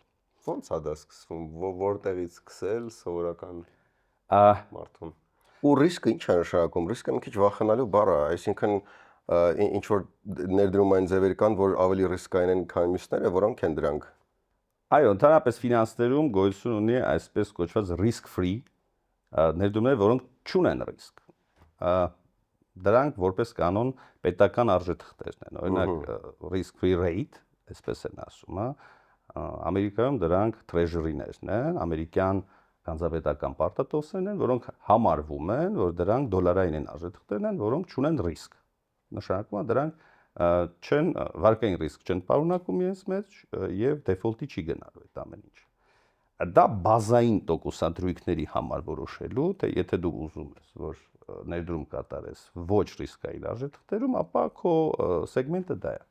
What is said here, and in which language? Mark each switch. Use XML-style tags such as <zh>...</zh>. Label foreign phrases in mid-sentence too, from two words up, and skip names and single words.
<hy>Ո՞նց է դա սկսվում, որտեղից սկսել սովորական մարդուն։ Ու ռիսկը ինչ է նշանակում, ռիսկը մի քիչ վախենալու բառ է, այսինքն ինչ որ ներդրումային ձևեր կան, որ ավելի ռիսկային են, քան մյուսները, որոնք են դրանք։ Այո, ընդհանրապես ֆինանսներում գոյություն ունի այսպես կոչված</hy> <en>risk free</en> <hy>ներդրումներ, որոնք չունեն ռիսկ։ Դրանք որպես կանոն պետական արժեթղթերն են, օրինակ risk</hy> <en>free rate,</en> <hy>այսպես են ասում, հա։ Ամերիկայում դրանք treasury-ներն են, ամերիկյան հանրապետական պարտատոմսերն են, որոնք համարվում են, որ դրանք դոլարային են արժեթղթերն են, որոնք չունեն ռիսկ։ Նշանակում է դրանք չեն վարկային ռիսկ չեն պարունակում իրենց մեջ եւ դեֆոլտի չի գնալու այդ ամեն ինչ։ Դա բազային տոկոսադրույքների համար որոշելու, թե եթե դու ուզում ես, որ ներդրում կատարես ոչ ռիսկային արժեթղթերում, ապա քո սեգմենտը դա է։</hy>